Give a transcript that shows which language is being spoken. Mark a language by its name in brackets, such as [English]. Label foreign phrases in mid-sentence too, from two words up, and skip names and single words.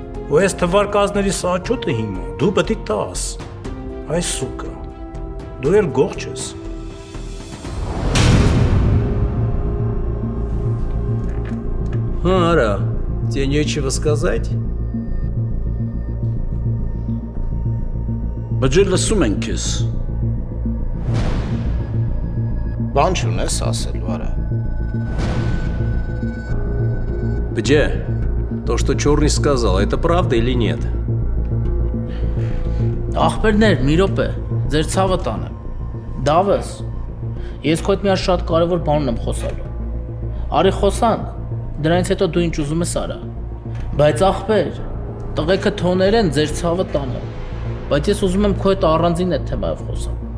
[Armenian] ու այս թվարկազների սաչոտը հիմա դու պետք է տաս։ Այ սուկա, դու էլ գող ես։ [Russian] Ара, тебе нечего сказать? [Armenian] Բջը լսում ենք քեզ։ Բան չունես ասելու, արա։ [Russian] Бджа, то, что Черный сказал, это правда или нет? [Armenian] Ախպերներ, մի րոպե, ձեր ցավը տանեմ։ Դավես, ես քո հետ մի շատ կարևոր բան ունեմ խոսալու։ Արի խոսանք, դրանից հետո դու ինչ ուզում ես արա։ Բայց ախպեր, տղեկը թոներ են, ձեր ցավը տանեմ։ Բայց ես ուզում եմ քո հետ առանձին այդ թեմայով խոսամ։